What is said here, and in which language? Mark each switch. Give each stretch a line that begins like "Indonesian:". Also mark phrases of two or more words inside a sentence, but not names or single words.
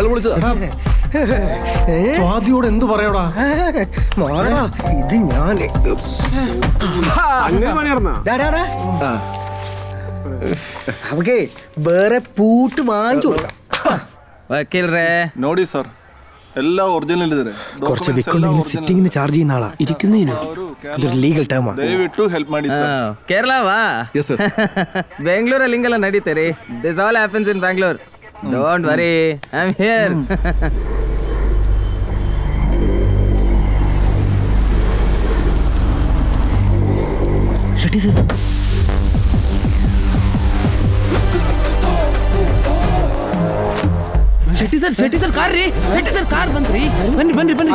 Malayalam: സ്വാതിയോട് എന്ത് പറയടാ? മാറാ, ഇത് ഞാൻ. അങ്ങനെ പണി നടന്നാ. അവക്കേ വേറെ പൂട്ട് വാങ്ങിച്ചു കൊടുക്കാം. വക്കീലേ
Kannada: ನೋಡಿ ಸರ್ ಎಲ್ಲ ಒರಿಜಿನಲ್ ಇದ್ದಾರೆ.
Malayalam: കുറച്ച് വിക്കുണ്ടെങ്കിൽ സിറ്റിങ്ങിന് ചാർജ് ചെയ്യുന്ന ആളാ. ഇരിക്കുന്നതിനോ? ഇതൊരു ലീഗൽ ടേമാ.
Kannada: ದಯವಿಟ್ಟು ಹೆಲ್ಪ್ ಮಾಡಿ ಸರ್. ಕೇರಳವಾ?
English: Yes, sir.
Kannada: ಬೆಂಗಳೂರಲ್ಲಿ ಹಿಂಗೆಲ್ಲ ನಡೀತಾರೆ.
English: this all happens in Bangalore. don't worry, I am here. ಶೆಟ್ಟಿ ಸರ್, ಶೆಟ್ಟಿ ಸರ್ ಕಾರ್ ರೀ. ಶೆಟ್ಟಿ ಸರ್ ಕಾರ್ ಬಂತ್ರಿ. ಬನ್ನಿ ಬನ್ನಿ ಬನ್ನಿ.